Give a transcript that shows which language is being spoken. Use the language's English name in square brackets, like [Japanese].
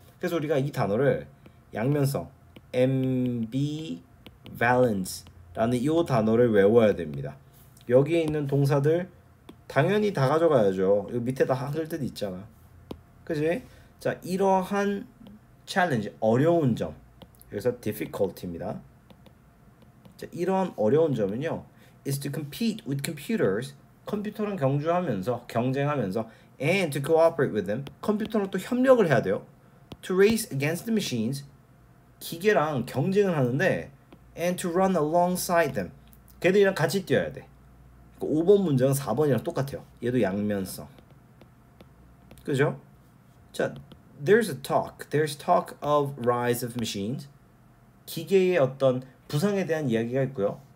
[Korean] 그래서 우리가 이 단어를 양면성 ambivalence라는 이 단어를 외워야 됩니다. 여기에 있는 동사들 당연히 다 가져가야죠. 여기 밑에 다 한글 뜻 있잖아. 그지? 자, 이러한 challenge, 어려운 점. 여기서 difficulty입니다. 자, 이런 어려운 점은요. [English] is to compete with computers. [Korean] 컴퓨터랑 경쟁하면서 [English] and to cooperate with them. [Korean] 컴퓨터랑 또 협력을 해야 돼요. [English] to race against the machines. [Korean] 기계랑 경쟁을 하는데 [English] and to run alongside them. [Korean] 걔들이랑 같이 뛰어야 돼. 5번 문장은 4번이랑 똑같아요. 얘도 양면성. 그죠? [English] 자, there's talk of rise of machines. [Korean] 기계의 어떤 부상에 대한 이야기가 있고요.